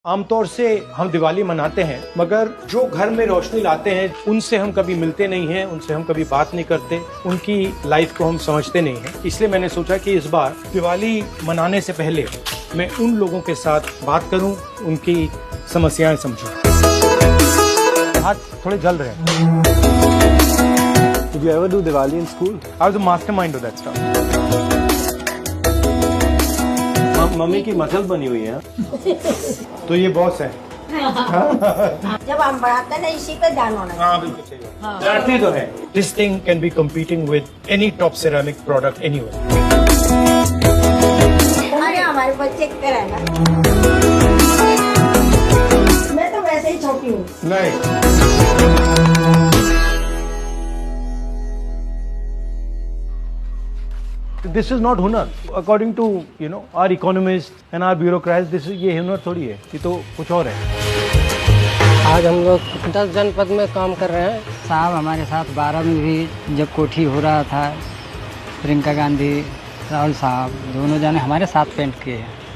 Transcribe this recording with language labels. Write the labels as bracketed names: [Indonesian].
[Hindi] आमतौर से हम दिवाली मनाते हैं, मगर जो घर में रोशनी लाते हैं उनसे हम कभी मिलते नहीं हैं, उनसे हम कभी बात नहीं करते, उनकी लाइफ को हम समझते नहीं हैं। इसलिए मैंने सोचा कि इस बार दिवाली मनाने से पहले मैं उन लोगों के साथ बात करूं, उनकी समस्याएं समझूं। हाथ थोड़े जल रहे हैं। [English] Did you ever do Diwali in school? I was the mastermind of that stuff. [Hindi] Mummy की मसल बनी हुई है। तो ये बॉस है। जब हम बढ़ाते ना इसी पे ध्यान होना। हाँ बिल्कुल सही। जानते तो है। [English] This thing can be competing with any top ceramic product anywhere. [Hindi] अरे हमारे बच्चे कराएगा। मैं तो वैसे ही छोटी हूँ। नहीं। [English] This is not हुनर. According to our economists and our bureaucrats, this is [Hindi] ये हुनर थोड़ी है, ये तो कुछ और है। आज हम लोग 10 जनपद में काम कर रहे हैं। साहब हमारे साथ 12 में भी जब कोठी हो रहा था, प्रियंका गांधी, राहुल साहब दोनों जाने हमारे साथ पेंट किए हैं।